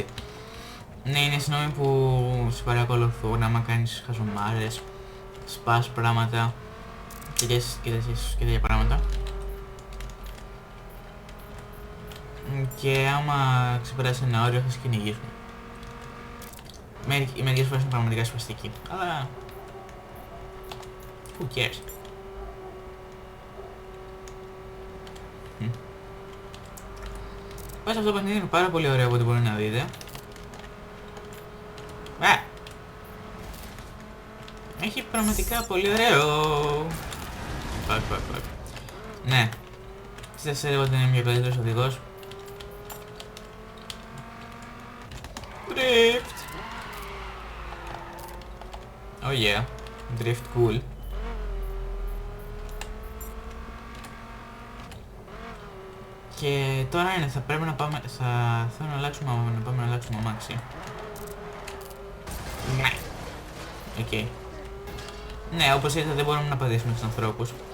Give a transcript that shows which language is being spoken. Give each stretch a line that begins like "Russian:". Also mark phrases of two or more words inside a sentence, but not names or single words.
Greek: Ναι, είναι αστυνόμοι που σε παρακολουθούν άμα κάνεις χαζομάρες, σπάς πράγματα και τέτοια πράγματα. Και άμα ξεπεράσεις ένα όριο θα σε κυνηγήσουν. Μερικές φορές είναι πραγματικά σπαστικοί, αλλά...
English: who cares.
Greek: Πας αυτό το παιχνίδι είναι πάρα πολύ ωραίο από ό,τι μπορεί να δείτε. Έχει πραγματικά πολύ ωραίο. Fuck. Ναι. Σας έλεγα ότι είναι μια καλύτερος οδηγός.
English: Drift. Oh yeah. Drift cool.
Greek: Και τώρα είναι, θα πρέπει να πάμε, θέλω να αλλάξουμε, να αλλάξουμε αμάξι. Ναι. Οκ. Ναι, όπως είδατε δεν μπορούμε να απαντήσουμε στους ανθρώπους.